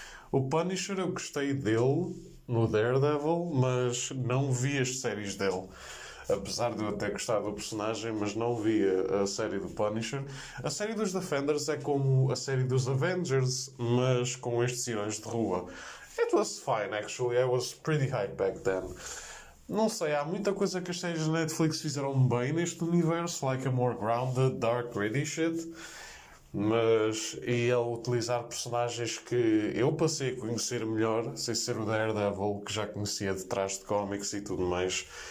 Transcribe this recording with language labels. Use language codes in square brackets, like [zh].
[pt] O Punisher eu gostei dele no Daredevil, mas não vi as séries dele. Apesar de eu até gostar do personagem, mas não vi a série do Punisher. A série dos Defenders é como a série dos Avengers, mas com estes heróis de rua. [en] It was fine, actually. I was pretty hyped back then. [pt] Não sei, há muita coisa que as séries da Netflix fizeram bem neste universo, [en] like a more grounded, dark, gritty shit. [pt] Mas ia utilizar personagens que eu passei a conhecer melhor, sem ser o Daredevil, que já conhecia de trás de cómics e tudo mais.